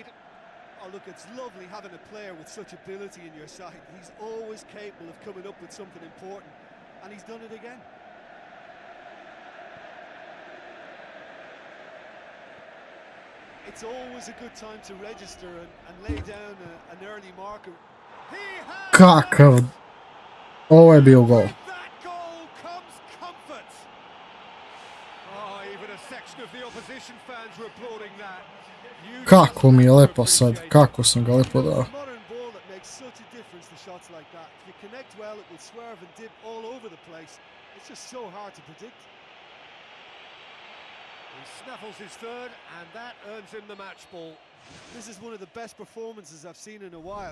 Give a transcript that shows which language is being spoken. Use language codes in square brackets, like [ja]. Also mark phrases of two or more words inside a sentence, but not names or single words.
[en] Oh, look, it's lovely having a player with such ability in your side. He's always capable of coming up with something important, and he's done it again. It's always a good time to register and lay down an early marker. [sr] Kakav. Ovo je bio gol. [en] That goal comes comfort. Oh, even a section of the opposition fans were applauding that. [sr] Kako mi je lepo sad, kako sam ga lepo dao. [en] Modern ball that makes such a difference to shots like that. If you connect well, it will swerve and dip all over the place. It's just so hard to predict. He snaffles his third, and that earns him the match ball. This is one of the best performances I've seen in a while.